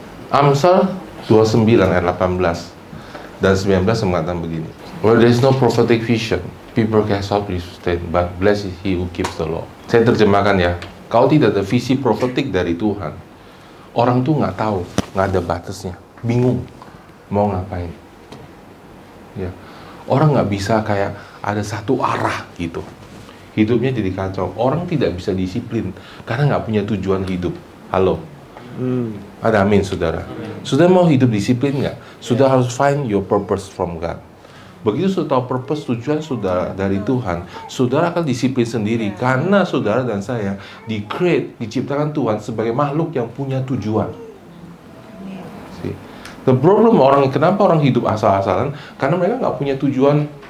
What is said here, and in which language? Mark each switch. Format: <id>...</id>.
<id>Amsal 29 ayat 18 dan 19 mengatakan begini,</id> <en>where there is no prophetic vision, people can stop sustain, but blessed is he who keeps the law.</en> <id>Saya terjemahkan ya. Kalau tidak ada visi profetik dari Tuhan, orang tuh nggak tahu, nggak ada batasnya, bingung mau ngapain. Ya, orang nggak bisa kayak ada satu arah gitu. Hidupnya jadi kacau. Orang tidak bisa disiplin karena nggak punya tujuan hidup. Halo, ada amin, saudara. Sudah mau hidup disiplin nggak? Sudah harus</id> <en>find your purpose from God.</en> <id>Begitu sudah tahu purpose, tujuan saudara dari Tuhan, saudara akan disiplin sendiri. Karena saudara dan saya diciptakan Tuhan sebagai makhluk yang punya tujuan. See?</id> <en>The problem</en> <id>kenapa orang hidup asal-asalan? Karena mereka nggak punya tujuan.</id>